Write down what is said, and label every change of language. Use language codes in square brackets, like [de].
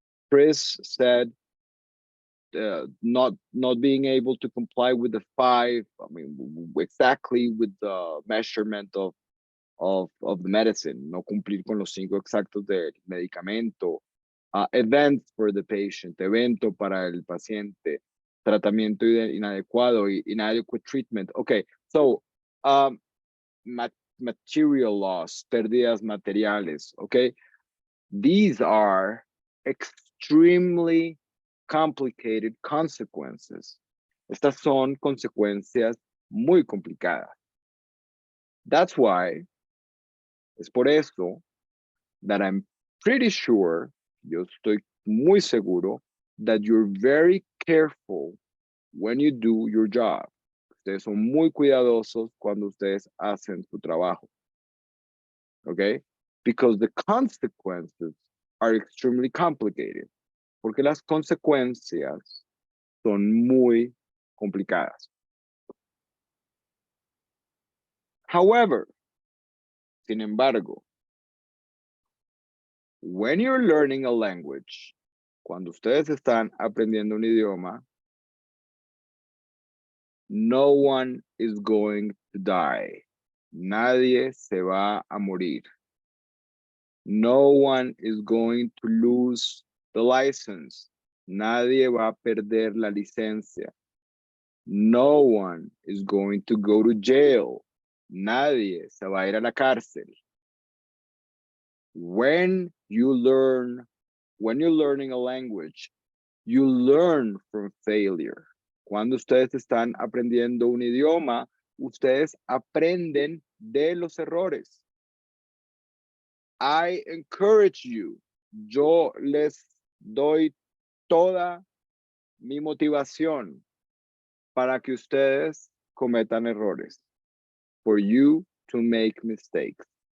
[en] Chris said, not being able to comply with the 5, exactly with the measurement of the medicine, [es] no cumplir con los 5 exactos del medicamento, [en] events for the patient, [es] evento para el paciente, tratamiento inadecuado, [en] inadequate treatment. Okay, so material loss, [es] pérdidas materiales, [en] okay? These are extremely complicated consequences. [es] Estas son consecuencias muy complicadas. [en] That's why, [es] es por eso, [en] that I'm pretty sure, [es] yo estoy muy seguro, [en] that you're very careful when you do your job. [es] Ustedes son muy cuidadosos cuando ustedes hacen su trabajo. Okay? [en] because the consequences are extremely complicated. [es] Porque las consecuencias son muy complicadas. [en] However, [es] sin embargo, [en] when you're learning a language, [es] cuando ustedes están aprendiendo un idioma, [en] no one is going to die. [es] Nadie se va a morir. [en] No one is going to lose the license. [es] Nadie va a perder la licencia. [en] No one is going to go to jail. [es] Nadie se va a ir a la cárcel. [en] When you're learning a language, you learn from failure. [es] Cuando ustedes están aprendiendo un idioma, ustedes aprenden de los errores. [en] I encourage you. [es] Yo les doy toda mi motivación para que ustedes cometan errores. [en] For you to make mistakes.